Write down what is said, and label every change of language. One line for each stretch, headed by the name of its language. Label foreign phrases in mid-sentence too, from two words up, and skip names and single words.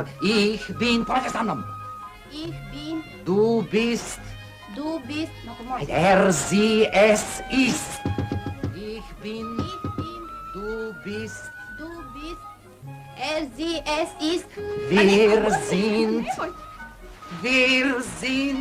German: Ich bin...
Slovak: Pojďte za mnom!
German: Ich bin, Du bist... du bist, noch einmal. Er, sie, es ist. Ich bin... Ich bin, Du bist... du bist, sie, es ist. Wir sind... Wir sind...